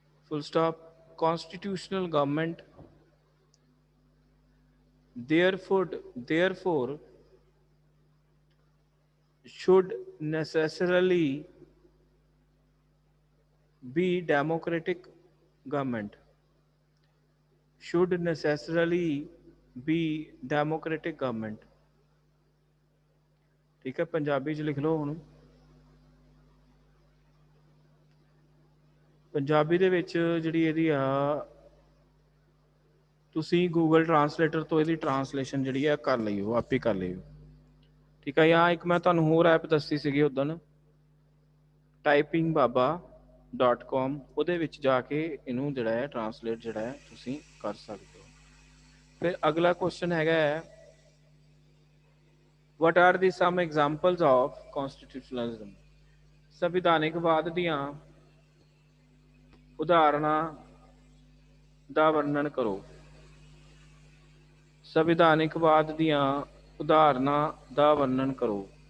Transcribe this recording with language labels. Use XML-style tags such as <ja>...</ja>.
<en>Full stop. Constitutional government therefore should necessarily be democratic government, should necessarily be democratic government।</en> <pa>ठीक है, पंजाबी च लिख लो। ਹੁਣ ਪੰਜਾਬੀ ਦੇ ਵਿੱਚ ਜਿਹੜੀ ਇਹਦੀ ਆ ਤੁਸੀਂ ਗੂਗਲ ਟਰਾਂਸਲੇਟਰ ਤੋਂ ਇਹਦੀ ਟਰਾਂਸਲੇਸ਼ਨ ਜਿਹੜੀ ਆ ਕਰ ਲਈਓ, ਆਪੇ ਕਰ ਲਈਓ। ਠੀਕ ਹੈ। ਜਾਂ ਇੱਕ ਮੈਂ ਤੁਹਾਨੂੰ ਹੋਰ ਐਪ ਦੱਸੀ ਸੀਗੀ ਉਦਣ, typingbaba.com, ਉਹਦੇ ਵਿੱਚ ਜਾ ਕੇ ਇਹਨੂੰ ਜਿਹੜਾ ਹੈ ਟਰਾਂਸਲੇਟ ਜਿਹੜਾ ਹੈ ਤੁਸੀਂ ਕਰ ਸਕਦੇ ਹੋ। ਫਿਰ ਅਗਲਾ ਕੁਐਸਚਨ ਹੈਗਾ ਹੈ</pa> <en>what are the some examples of constitutionalism।</en> <pa>ਸੰਵਿਧਾਨਿਕਵਾਦ ਦੀਆਂ ਉਦਾਹਰਨਾਂ ਦਾ ਵਰਣਨ ਕਰੋ। ਸੰਵਿਧਾਨਿਕਵਾਦ ਦੀਆਂ ਉਦਾਹਰਨਾਂ ਦਾ ਵਰਣਨ ਕਰੋ।</pa>